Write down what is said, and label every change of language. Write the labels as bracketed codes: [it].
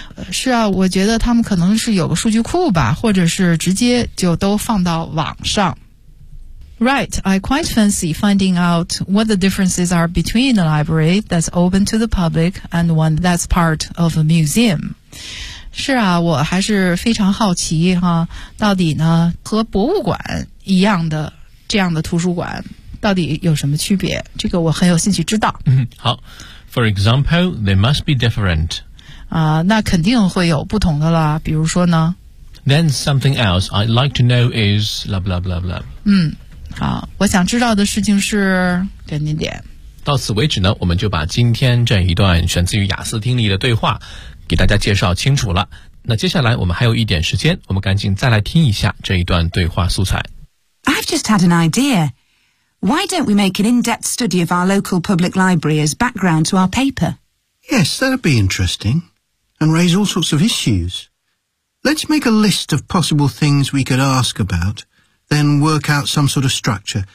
[zh] 是啊我觉得他们可能是有个数据库吧或者是直接就都放到网上。 [en] Right, I quite fancy finding out what the differences are between a library that's open to the public and one that's part of a museum. [zh] 是啊，我还是非常好奇哈，到底呢和博物馆一样的这样的图书馆到底有什么区别？这个我很有兴趣知道。 [en] 好 ，For example, they must be different. [zh] 那肯定会有不同的啦。比如说呢 [en] ？Then something else I'd like to know is blah blah blah blah. [zh] 好，我想知道的事情是点点点。到此为止呢，我们就把今天这一段选自于雅思听力的对话给大家介绍清楚了。那接下来我们还有一点时间，我们赶紧再来听一下这一段对话素材。 [en] I've just had an idea. Why don't we make an in-depth study of our local public library as background to our paper? Yes, that'd be interesting and raise all sorts of issues. Let's make a list of possible things we could ask about, then work out some sort of structure.